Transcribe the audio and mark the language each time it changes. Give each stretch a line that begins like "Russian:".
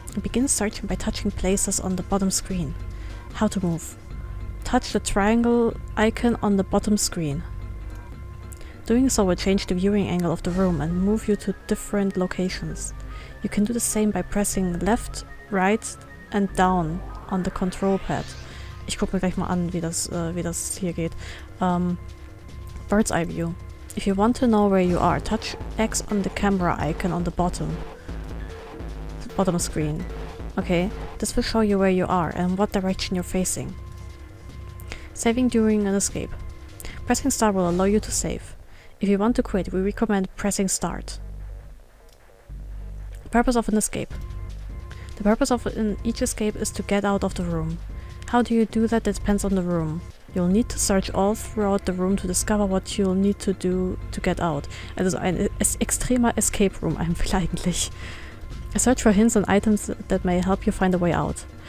English: Begin searching by touching places on the bottom screen. How to move. Touch the triangle icon on the bottom screen. Doing so will change the viewing angle of the room and move you to different locations. You can do the same by pressing left, right and down on the control pad.
German: Ich gucke mir gleich mal an, wie das hier geht.
English: Bird's eye view. If you want to know where you are, touch X on the camera icon on the bottom screen. Okay, this will show you where you are and what direction you're facing. Saving during an escape. Pressing start will allow you to save. If you want to quit, we recommend pressing start. Purpose of an escape. The purpose of each escape is to get out of the room. How do you do that? That depends on the room. You'll need to search all throughout the room to discover what you'll need to do to get out.
German: Also ein extremer Escape Room eigentlich.
English: Search for hints and items that may help you find a way out.